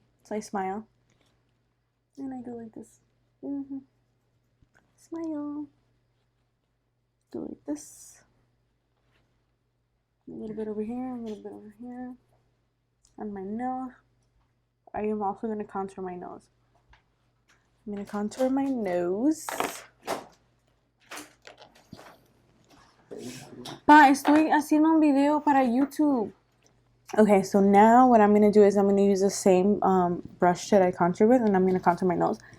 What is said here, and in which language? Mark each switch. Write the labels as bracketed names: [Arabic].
[English] So I smile. And I go like this. Smile. Do like this. A little bit over here, a little bit over here. On my nose. I am also going to contour my nose. I'm going to contour my nose. [Spanish] Pa, estoy haciendo un video para YouTube. [English] Okay, so now what I'm going to do is I'm going to use the same brush that I contour with, and I'm going to contour my nose.